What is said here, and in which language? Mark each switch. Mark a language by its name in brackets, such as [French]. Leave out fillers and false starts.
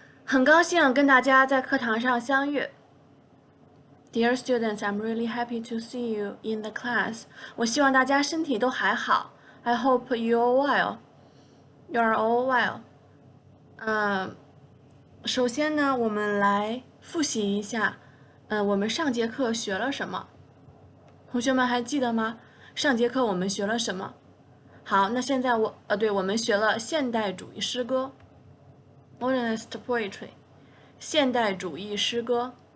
[Chinese] 很高兴跟大家在课堂上相遇。 [English] Dear students, I'm really happy to see you in the class. [Chinese] 我希望大家身体都还好。 [English] I hope you're well. You're all well. [Chinese] 首先呢，我们来复习一下，我们上节课学了什么？同学们还记得吗？上节课我们学了什么？好，那现在我们学了现代主义诗歌 （Modernist Poetry），现代主义诗歌。